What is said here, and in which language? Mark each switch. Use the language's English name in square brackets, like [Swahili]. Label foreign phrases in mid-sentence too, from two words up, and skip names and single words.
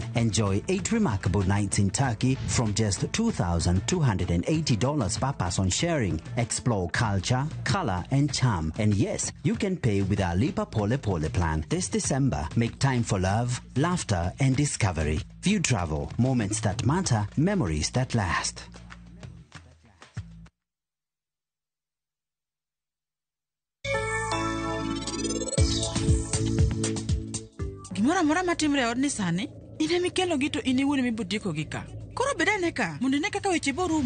[English] Enjoy 8 remarkable nights in Turkey from just $2,280 per person sharing. Explore culture, color, and charm. And yes, you can pay with our [Swahili] Lipa Pole Pole [English] plan. This December, make time for love, laughter, and discovery. View travel, moments that matter, memories that last. [Luo (Kenya and Tanzania)] Gimora mora matimre odni sani ine mikelo gito ini wuone mibudiko gika koro bedane ka mondo ne kaka weche borumo